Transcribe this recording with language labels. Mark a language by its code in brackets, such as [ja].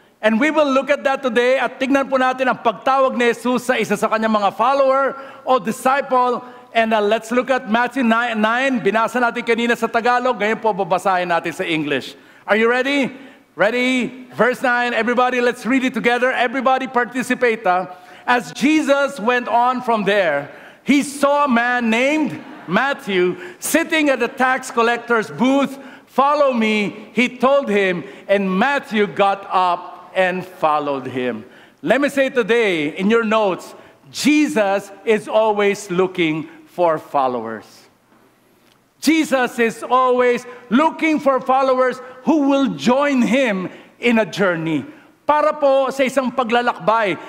[en] And we will look at that today [tl] at tignan po natin ang pagtawag ni Jesus sa isa sa kanyang mga follower o disciple. [en] And let's look at Matthew 9. [tl] Binasa natin kanina sa Tagalog, ngayon po babasahin natin sa English. [en] Are you ready? Ready? Verse 9, everybody, let's read it together. Everybody participate. As Jesus went on from there, he saw a man named Matthew, sitting at the tax collector's booth, "Follow me," he told him, and Matthew got up and followed him. Let me say today, in your notes, Jesus is always looking for followers. Jesus is always looking for followers who will join Him in a journey. [tl] Para po sa isang paglalakbay.